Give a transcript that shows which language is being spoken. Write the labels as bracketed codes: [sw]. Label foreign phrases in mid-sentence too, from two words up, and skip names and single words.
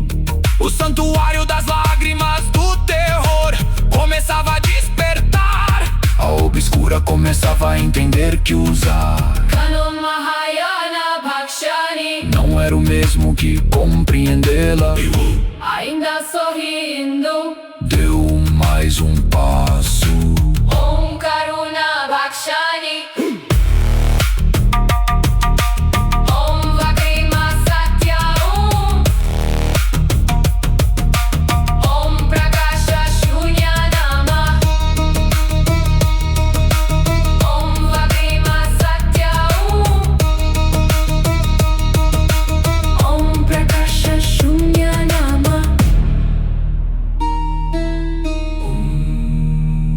[pt] O santuário das lágrimas do terror começava a despertar. A obscura começava a entender que usar [sa] कानो महायान भक्षणि [pt] não era o mesmo que compreendê-la. Ainda sorrindo, deu mais um passo. [sa] ॐ करुणा भक्षणि, ॐ वग्रिम सत्य ॐ प्रकाश शून्य नाम, ॐ वग्रिम सत्य ॐ प्रकाश शून्य नाम.